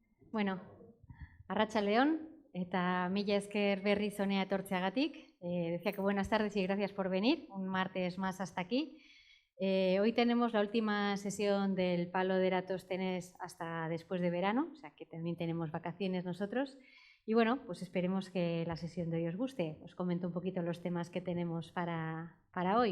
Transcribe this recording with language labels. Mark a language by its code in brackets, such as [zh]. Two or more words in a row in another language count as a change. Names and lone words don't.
[eu] Bueno, arratsaldeon eta mila esker berriz honea etortzeagatik. [es] Decía que buenas tardes y gracias por venir, un martes más hasta aquí. Hoy tenemos la última sesión del Palo de Eratosthenes hasta después de verano, o sea que también tenemos vacaciones nosotros. Y bueno, pues esperemos que la sesión de hoy os guste. Os comento un poquito los temas que tenemos para hoy.